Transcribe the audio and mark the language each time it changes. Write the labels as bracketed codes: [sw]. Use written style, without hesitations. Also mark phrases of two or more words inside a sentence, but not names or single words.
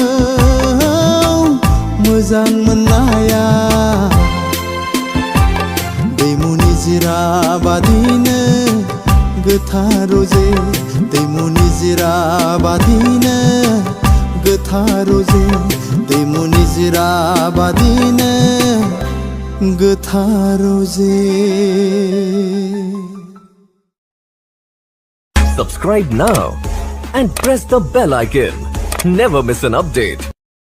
[brx] मोजां मोननाया दैमु निजिरा बादिनो गोथार रजे दैमु निजिरा बादिनो गोथार रजे दैमु निजिरा बादिनो गोथार रजे [en] Subscribe now and press the bell icon. Never miss an update.